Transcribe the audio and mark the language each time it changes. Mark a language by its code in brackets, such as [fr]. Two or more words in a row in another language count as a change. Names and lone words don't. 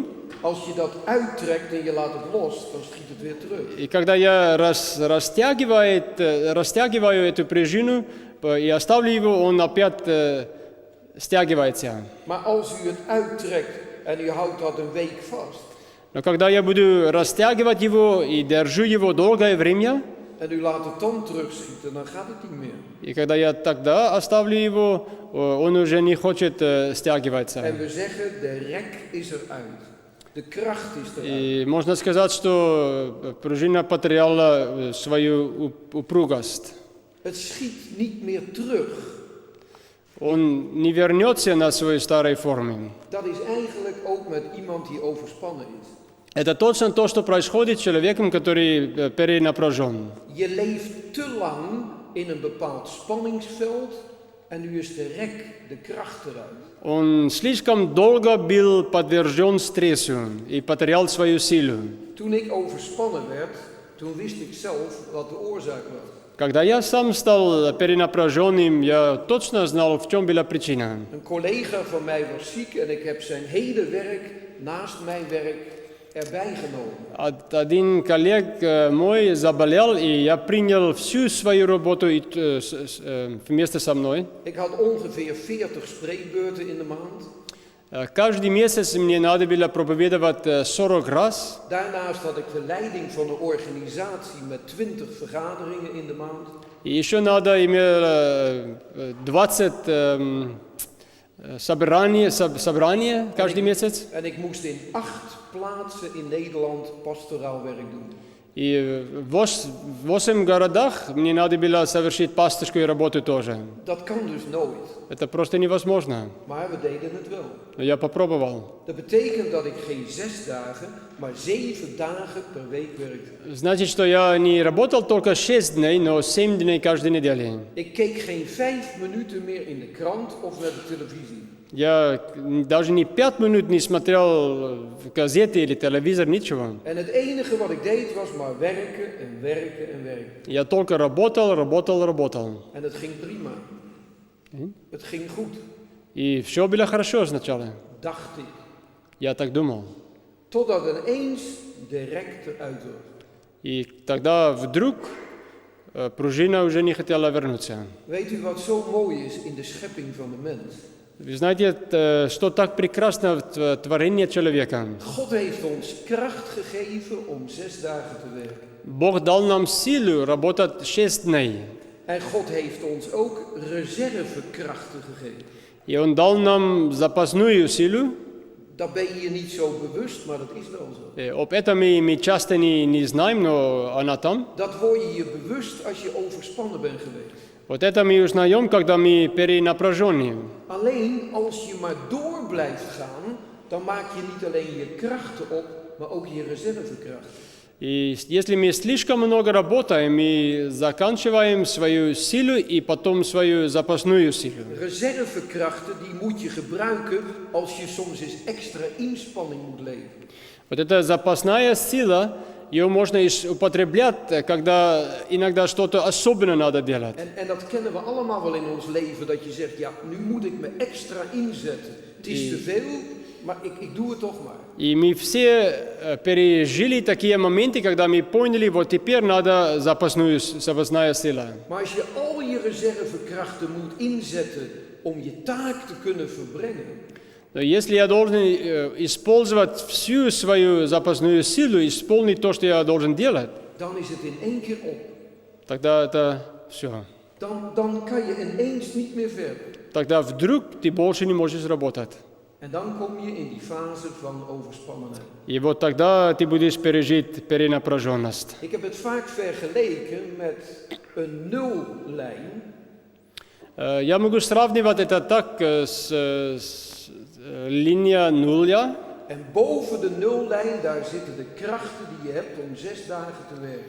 [nl] Als je dat uittrekt en je laat het los, dan schiet het weer terug. [ru] И когда я растягиваю эту пружину и оставлю его, он опять стягивается. [nl] Maar als u het uittrekt en u houdt dat een week vast. [ru] Но когда я буду растягивать его и держу его долгое время, [nl] En u laat het dan terugschieten, dan gaat het niet meer. [ru] и когда я тогда оставлю его, он уже не хочет стягиваться. [nl] En we zeggen, de rek is eruit. De kracht is eruit. [ru] И можно сказать, что пружина потеряла свою упругость. [nl] Het schiet niet meer terug. [ru] Он не вернется на свою старую форму. [nl] Dat is eigenlijk ook met iemand die overspannen is. [ru] Это точно то, что происходит с человеком, который перенапряжен. [nl] Je leeft te lang in een bepaald spanningsveld en nu is de rek, de kracht eruit. [ru] Он слишком долго был подвержен стрессу и потерял свою силу. [nl] Toen ik overspannen werd, toen wist ik zelf wat de oorzaak was. [ru] Когда я сам стал перенапряженным, я точно знал, в чем была причина. [nl] Een collega van mij was ziek en ik heb zijn hele werk naast mijn werk erbij genomen. [ru] Один коллег мой заболел, и я принял всю свою работу вместе со мной. [nl] Ik had ongeveer 40 spreekbeurten in de maand. [ru] Каждый месяц мне надо было проповедовать 40 раз. [nl] Daarnaast had ik de leiding van een organisatie met 20 vergaderingen in de maand. [ru] И еще надо иметь 20 собрания каждый месяц. [nl] En ik moest in 8 plaatsen in Nederland pastoraal werk doen. [ru] И в 8 городах мне надо было совершить пасторскую работу тоже. [nl] Dat kan dus nooit. [ru] Это просто невозможно. [nl] Maar we deden het wel. [ru] Но я попробовал. [nl] Dat betekent dat ik geen 6 dagen, maar 7 dagen per week werkte. [ru] Значит, что я не работал только 6 дней, но 7 дней каждой недели. [nl] Ik keek geen 5 minuten meer in de krant of naar de televisie. [ru] Я даже не 5 минут не смотрел газеты или телевизор, ничего. [nl] En het enige wat ik deed was maar werken en werken en werken. [ru] Я только работал. [nl] En het ging prima. Het ging goed, [ru] И все было хорошо сначала. [nl] dacht ik. [ru] Я так думал. [nl] Totdat ineens de rek eruit was. [ru] И тогда вдруг пружина уже не хотела вернуться. [nl] Weet u wat zo mooi is in de schepping van de mens? [ru] Вы знаете, что так прекрасно в творении человека. [nl] God heeft ons kracht gegeven om 6 dagen te werken. [ru] Бог дал нам силу работать 6 дней. [nl] En God heeft ons ook reservekrachten gegeven. [ru] И Он дал нам запасную силу. [nl] Dat ben je niet zo bewust, maar dat is wel zo. [ru] Об этом мы часто не знаем, но она там. [nl] Dat word je bewust als je overspannen bent geweest. [ru] Вот это мы узнаем, когда мы перенапряжены. [nl] Alleen als je maar door blijft gaan, dan maak je niet alleen je krachten op, maar ook je reservekrachten. [ru] И если мы слишком много работаем, мы заканчиваем свою силу и потом свою запасную силу. [nl] Reservekrachten die moet je gebruiken als je soms eens extra inspanning moet leveren. [ru] Вот эта запасная сила, ее можно употреблять, когда иногда что-то особенно надо делать. [nl] En dat kennen we allemaal wel in ons leven, dat je zegt, ja, nu moet ik me extra inzetten. Het is te veel, maar ik doe het toch maar. [ru] И мы все пережили такие моменты, когда мы поняли, вот теперь надо запасная сила. [nl] Maar als je al je reservekrachten moet inzetten om je taak te kunnen verbrengen, [ru] Но если я должен использовать всю свою запасную силу, исполнить то, что я должен делать, [nl] dan is het in één keer op. [ru] тогда это все. [nl] Dan kan je ineens niet meer verder. [ru] Тогда вдруг ты больше не можешь работать. [nl] En dan kom je in die fase van overspannenheid. [ru] И вот тогда ты будешь пережить перенапряженность. [nl] Ik heb het vaak vergeleken met een nullijn. [ru] Я могу сравнивать это так с линия нуля. [nl] En boven de nullijn, daar zitten de krachten die je hebt om 6 dagen te werken.